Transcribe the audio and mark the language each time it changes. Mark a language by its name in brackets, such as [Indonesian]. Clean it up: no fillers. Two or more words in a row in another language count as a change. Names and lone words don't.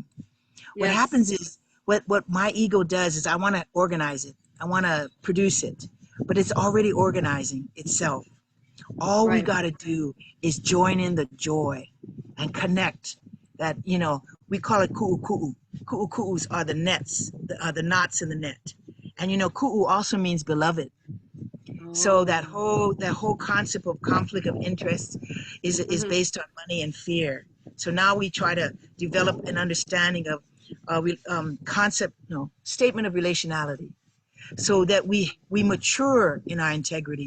[English] What Yes, happens is what my ego does is I want to organize it. I want to produce it, but it's already organizing itself. All we right. got to do is join in the joy and connect. That, we call it ku'u ku'u. Ku'u ku'us are the nets, are the knots in the net. And ku'u also means beloved. So Oh, that whole concept of conflict of interest is mhm. based on money and fear. So now we try to develop an understanding of concept, statement of relationality, so that we mature in our integrity.